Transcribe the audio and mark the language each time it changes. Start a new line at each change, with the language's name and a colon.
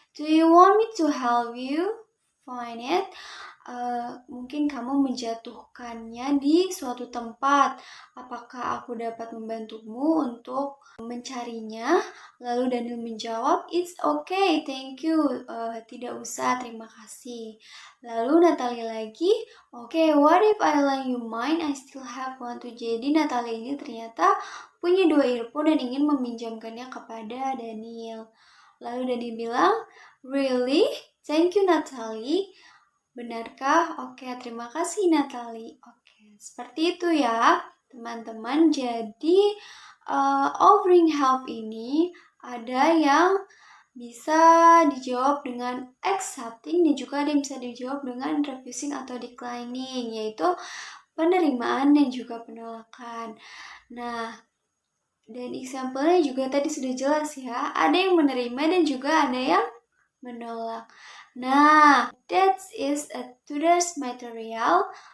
English: Do you want me to help you find it?"
Indonesian: Mungkin kamu menjatuhkannya di suatu tempat. Apakah aku dapat membantumu untuk mencarinya? Lalu Daniel menjawab,
English: "It's okay, thank you."
Indonesian: Tidak usah, terima kasih. Lalu Natalie lagi,
English: "Okay, what if I lend you mine? I still have one too."
Indonesian: Jadi Natalie ini ternyata punya 2 earphone dan ingin meminjamkannya kepada Daniel. Lalu Daniel bilang, "Really?
English: Thank you, Natalie."
Indonesian: Benarkah? Oke, terima kasih Natalie. Oke, seperti itu ya teman-teman. Jadi offering help ini ada yang bisa dijawab dengan accepting dan juga ada yang bisa dijawab dengan refusing atau declining, yaitu penerimaan dan juga penolakan. Nah, dan example-nya juga tadi sudah jelas ya. Ada yang menerima dan juga ada yang menolak.
English: Nah, that is today's material.